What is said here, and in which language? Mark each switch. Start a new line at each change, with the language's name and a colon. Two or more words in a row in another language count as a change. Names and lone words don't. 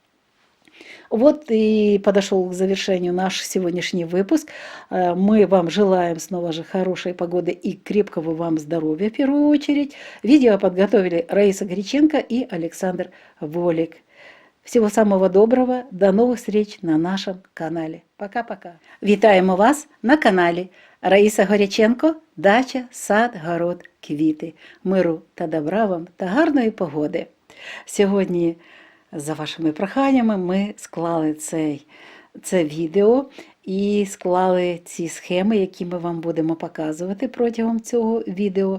Russian: Вот и подошел к завершению наш сегодняшний выпуск. Мы вам желаем снова же хорошей погоды и крепкого вам здоровья в первую очередь. Видео подготовили Раиса Горяченко и Александр Волик. Всего самого доброго, до новых встреч на нашем каналі. Пока-пока.
Ukrainian: Вітаємо вас на каналі Раїса Горяченко, дача, сад, город, квіти. Миру та добра вам та гарної погоди. Сьогодні за вашими проханнями ми склали це відео і склали ці схеми, які ми вам будемо показувати протягом цього відео.